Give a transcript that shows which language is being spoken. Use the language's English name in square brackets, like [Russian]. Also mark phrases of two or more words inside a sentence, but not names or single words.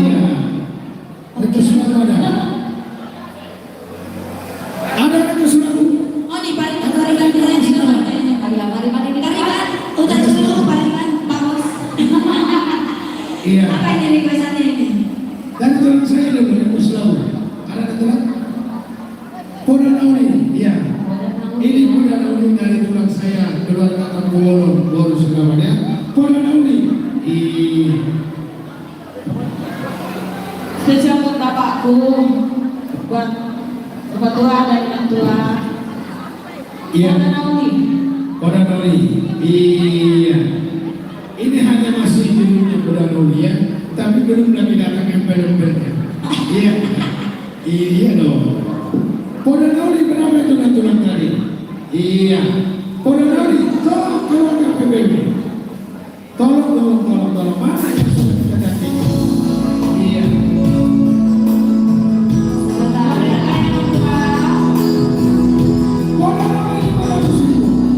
[Indonesian] Iya. Request lagu ada. Ada request lagu. Oh di Parikan kita juga. Ada Parikan ini Parikan, udah dulu Parikan, Pak Bos. Iya. Apa ini requestannya ini? Dan tulang saya ada request lagu. Ada tulang? Poda Nauni. Iya. Ini Poda Nauni dari tulang saya, keluarga kampung Bolu semuanya. Poda Nauni. Spesial buat bapakku, buat bapak tua dan ibu tua. Iya. Poda Nauni. Poda Nauni. Iya. Ini hanya masih judulnya Poda Nauni ya, tapi belum lagi datang embel-embelnya. Iya. Iya dong. Poda Nauni berapa tulang tadi? Iya. Poda Nauni, tolong keluarga PBB. Tolong. Mana yang sudah kita ganti? Iya. Poda Nauni 500.000.